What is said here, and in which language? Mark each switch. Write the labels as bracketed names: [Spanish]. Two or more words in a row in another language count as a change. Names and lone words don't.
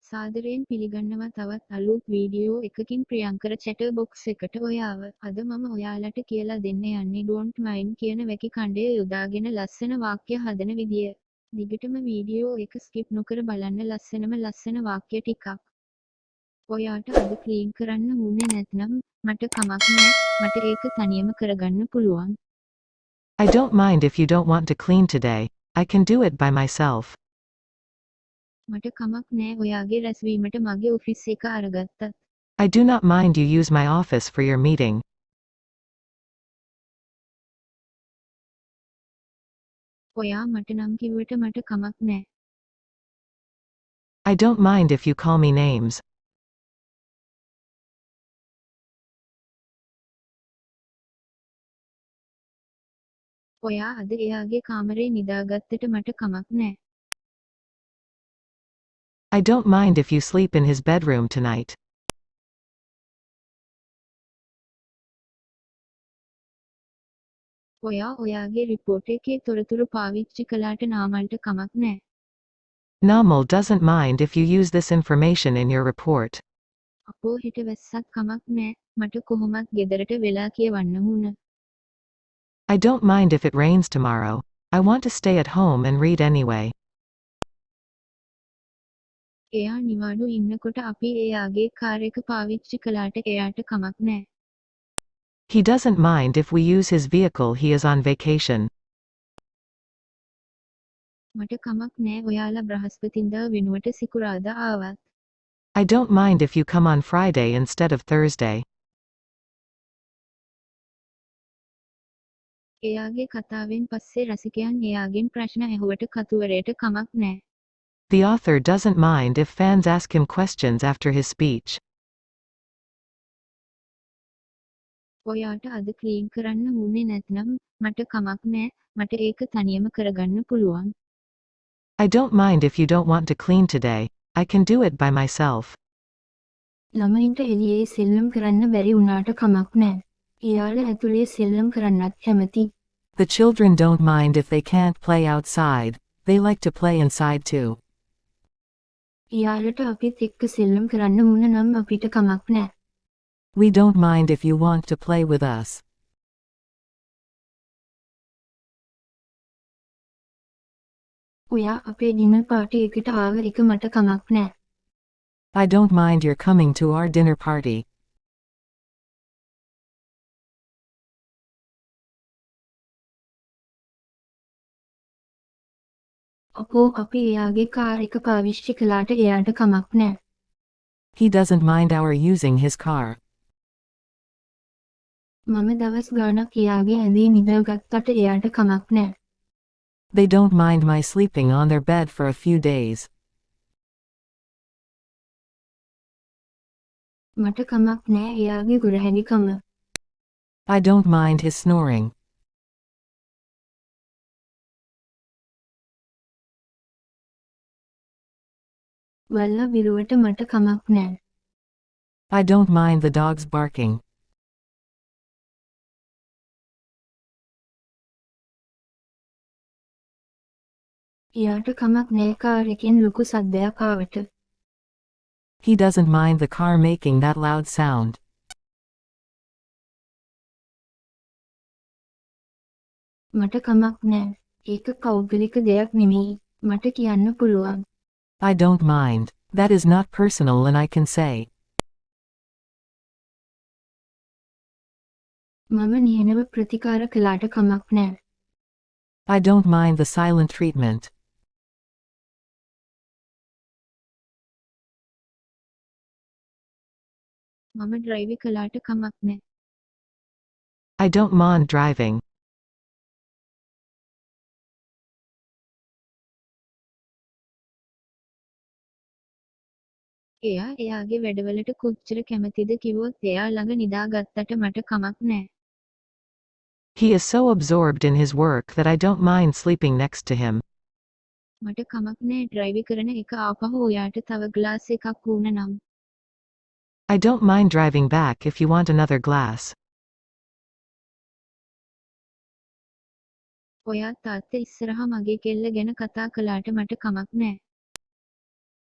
[Sinhala] සාදරයෙන් පිළිගන්නවා තවත් අලුත් වීඩියෝ එකකින් ප්‍රියංකර චැටර් බොක්ස් එකට ඔයාව. අද මම ඔයාලට කියලා දෙන්න යන්නේ [English] don't mind [Sinhala] කියන වැකි ඛණ්ඩය යොදාගෙන ලස්සන වාක්‍ය හදන විදිය. දිගටම වීඩියෝ එක ස්කිප් නොකර බලන්න ලස්සන වාක්‍ය ටිකක්. ඔයාට අද ක්ලීන් කරන්න වුණේ නැත්නම් මට කමක් නෑ. මට ඒක තනියම කරගන්න පුළුවන්. [English] I don't mind if you don't want to clean today. I can do it by myself. [Sinhala] මට කමක් නෑ ඔයාගේ රැස්වීමට මගේ ඔෆිස් එක අරගත්තත්. [English] I do not mind you use my office for your meeting. [Sinhala] ඔයා මට නම් කිව්වට මට කමක් නෑ. [English] I don't mind if you call me names. [Sinhala] ඔයා අද එයාගේ කාමරේ නිදාගත්තට මට කමක් නෑ. [English] I don't mind if you sleep in his bedroom tonight. [Sinhala] ඔයා ඔයාගේ රිපෝට් එකේ තොරතුරු පාවිච්චි කළාට නාමල්ට කමක් නෑ. [English] Namal doesn't mind if you use this information in your report. [Sinhala] අපෝ හෙට වැස්සක් කමක් නෑ. මට කොහොමත් ගෙදරට වෙලා කියවන්න වුණ. [English] I don't mind if it rains tomorrow. I want to stay at home and read anyway. [Sinhala] එයා නිවාඩු ඉන්නකොට අපි එයාගේ කාර් එක පාවිච්චි කළාට එයාට කමක් නෑ. [English] He doesn't mind if we use his vehicle he is on vacation. [Sinhala] මට කමක් නෑ ඔයාලා බ්‍රහස්පතින්දා වෙනුවට සිකුරාදා ආවත්. [English] I don't mind if you come on Friday instead of Thursday. [Sinhala] එයාගේ කතාවෙන් පස්සේ රසිකයන් එයාගෙන් ප්‍රශ්න ඇහුවට කතුවරයට කමක් නෑ. [English] The author doesn't mind if fans ask him questions after his speech. [Sinhala] ඔයාට අද ක්ලීන් කරන්න වුණේ නැත්නම් මට කමක් නෑ. මට ඒක තනියම කරගන්න පුළුවන්. [English] I don't mind if you don't want to clean today. I can do it by myself. [Sinhala] ළමයින්ට එළියේ සෙල්ලම් කරන්න බැරි වුණාට කමක් නෑ. එයාලා ඇතුලේ සෙල්ලම් කරන්නත් කැමති. [English] The children don't mind if they can't play outside. They like to play inside too. [Sinhala] එයාලට අපිත් එක්ක සෙල්ලම් කරන්න වුණ නම් අපිට කමක් නෑ. [English] We don't mind if you want to play with us. [Sinhala] ඔයා අපේ [English] dinner party [Sinhala] එකට ආව එක මට කමක් නෑ. [English] I don't mind your coming to our dinner party. [Sinhala] අපෝ අපි එයාගේ කාර් එක පාවිච්චි කළාට එයාට කමක් නෑ. [English] He doesn't mind our using his car. [Sinhala] මම දවස් ගාණක් එයාගේ ඇඳේ නිදාගත්තට එයාට කමක් නෑ. [English] They don't mind my sleeping on their bed for a few days. [Sinhala] මට කමක් නෑ එයාගේ ගුරහැඩිකම. [English] I don't mind his snoring. [Sinhala] වල්ලා විරුවට මට කමක් නෑ. [English] I don't mind the dogs barking. [Sinhala] එයාට කමක් නෑ කාර් එකෙන් ලොකු සද්දයක් ආවට. [English] He doesn't mind the car making that loud sound. [Sinhala] මට කමක් නෑ. ඒක කෞතුලික දෙයක් නෙමෙයි. මට කියන්න පුළුවන්. [English] I don't mind. That is not personal and I can say. [Sinhala] මම නිහඬව ප්‍රතිකාර කළාට කමක් නෑ. [English] I don't mind the silent treatment. [Sinhala] මම ඩ්‍රයිව් කළාට කමක් නෑ. [English] I don't mind driving. [Sinhala] එයා එයාගේ වැඩවලට කොච්චර කැමතිද කිව්වොත් එයා ළඟ නිදාගත්තට මට කමක් නෑ. [English] He is so absorbed in his work that I don't mind sleeping next to him. [Sinhala] මට කමක් නෑ ඩ්‍රයිව් කරන එක ආපහු ඔයාට තව ග්ලාස් එකක් වුණ නම්. [English] I don't mind driving back if you want another glass. [Sinhala] ඔයා තාත්තා ඉස්සරහා මගේ කෙල්ල ගැන කතා කළාට මට කමක් නෑ.